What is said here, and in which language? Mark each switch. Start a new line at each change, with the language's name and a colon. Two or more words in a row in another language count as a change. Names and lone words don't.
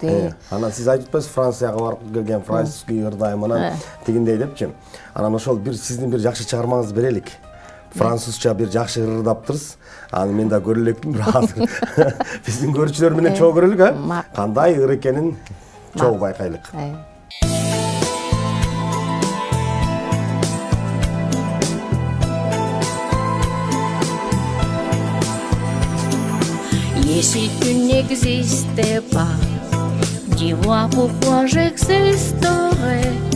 Kyrgyz: Анан сиз айтып атпайсыз, Францияга барып келген, французский ырдайм анан тигиндей депчи. Анан ошол бир сиздин бир жакшы чыгармаңызды берелик. Французча бир жакшы ырдаптырсыз. Аны мен да көрө элекмин, бирок азыр биздин көрүүчүлөр менен чогуу көрөлүк, а? Кандай ыр экенин чогуу байкайлык.
French: Si tu n'existais pas, dis-moi pourquoi j'existerais.